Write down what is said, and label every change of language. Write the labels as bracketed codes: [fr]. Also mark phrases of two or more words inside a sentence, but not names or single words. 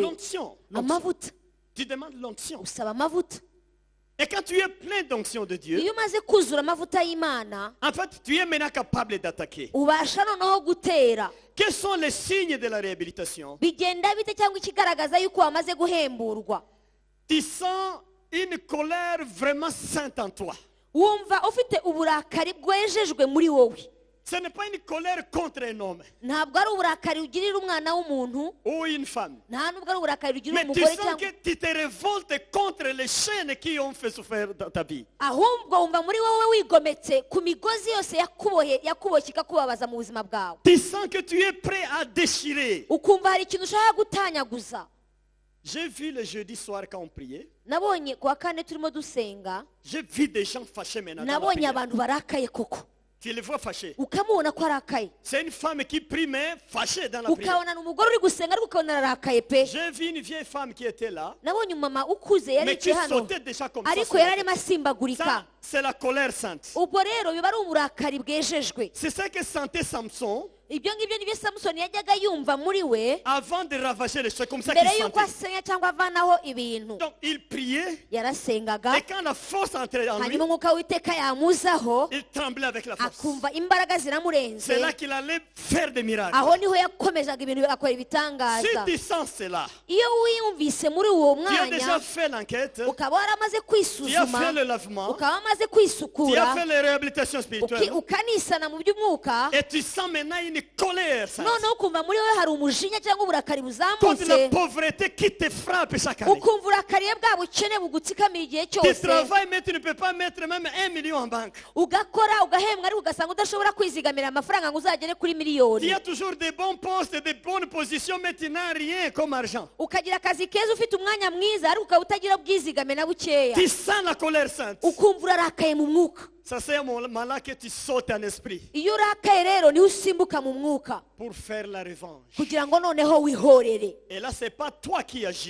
[fr] L'onction. [rw] Amavuta. [fr] Tu demandes l'onction. [rw] Usaba amavuta. [fr] Et quand tu es plein d'onction de Dieu, [rw] Iyo umaze kuzura amavuta y'Imana, [fr] en fait, tu es maintenant capable d'attaquer. [rw] ubasha noneho gutera. [fr] Quels sont les signes de la réhabilitation? [rw] Bigenda bite cyangwa ikigaragaza yuko wamaze guhemburwa? [fr] Tu sens une colère vraiment sainte en toi. [rw] Wumva ufite uburakari bwejejwe muri wowe. [fr] Ce n'est pas une colère contre un homme [rw] Ntabwo ari uburakari ugirira umwana w'umuntu, [fr] ou une femme. [rw] nta nubwo ari uburakari ugirira [fr] Mais tu [rw] umugore [fr] sens [rw] cyangwa, [fr] que tu te révoltes contre les chaînes qui ont fait souffrir dans ta vie. [rw] ahubwo wumva muri wowe wigometse ku migozi yose yakuboshye ikakubabaza mu buzima bwawe. [fr] Tu sens que tu es prêt à déchirer. [rw] Ukumva hari ikintu ushaka gutanyaguza. [fr] J'ai vu le jeudi soir quand on priait. [rw] Nabonye kuwa kane turimo dusenga, [fr] J'ai vu des gens fâchés maintenant. Dans la [rw] nabonye [fr] prière. [rw] abantu barakaye koko. [fr] Tu les vois fâchés. [rw] Ukamubona ko arakaye. [fr] C'est une femme qui prie mais fâchée dans la prière. [rw] Ukabona ni umugore uri gusenga ariko ukabona ararakaye pe. [fr] J'ai vu une vieille femme qui était là, [rw] Nabonye umumama ukuze yari [fr] mais qui [rw] yicaye hano, [fr] sautait déjà comme ça. [rw] ariko [fr] sur la [rw] yari arimo [fr] tête. [rw] asimbagurika. [fr] Ça, c'est la colère sainte. [rw] Ubwo rero biba ari uburakari bwejejwe. [fr] C'est ça que sentait Samson [rw] Ibyo ngibyo nibyo Samusoni yajyaga yumva muri we [fr] avant de ravager les choses. Comme ça [rw] mbere [fr] qu'il [rw] y'uko [fr] sentait. [rw] asenya cyangwa avanaho ibintu. [fr] Donc il priait, [rw] Yarasengaga, [fr] et quand la force entrait en lui, [rw] hanyuma umwuka w'Uwiteka yamuzaho, [fr] il tremblait avec la force. [rw] akumva imbaraga ziramurenze. [fr] C'est là qu'il allait faire des miracles. [rw] Aho niho yakomezaga ibintu akora [fr] Si [rw] ibitangaza. [fr] tu sens cela, [rw] Iyo wiyumvise muri uwo [fr] tu as déjà [rw] mwanya, [fr] fait l'enquête, [rw] ukaba waramaze [fr] tu as [rw] kwisuzuma, [fr] fait le lavement, [rw] ukaba wamaze [fr] tu as [rw] kwisukura, [fr] fait les réhabilitations spirituelles, [rw] ukanisana mu by'umwuka, [fr] et tu sens maintenant une colère sainte. [rw] noneho ukumva muri wowe hari umujinya cyangwa uburakari [fr] Contre la [rw] buzamutse, [fr] pauvreté qui te frappe chaque année. [rw] ukumva urakariye bwa bukene bugutsikamiye igihe [fr] Tu [rw] cyose, [fr] travailles, mais tu ne peux pas mettre même 1 million en banque. [rw] ugakora ugahembwa ariko ugasanga udashobora kwizigamira amafaranga ngo uzagere kuri [fr] Tu [rw] miliyoni. [fr] as toujours des bons postes, des bonnes positions, mais tu n'as rien comme argent. [rw] Ukagira akazi keza ufite umwanya mwiza ariko ukaba utagira ubwizigame na bukeya, [fr] Tu sens la colère sainte. [rw] ukumva urarakaye mu mwuka. [fr] Ça c'est un moment là que tu sautes en esprit [rw] Iyo urakaye rero niho usimbuka mu mwuka [fr] pour faire la revanche. [rw] kugira ngo noneho wihorere. [fr] Et là, c'est pas toi qui agis.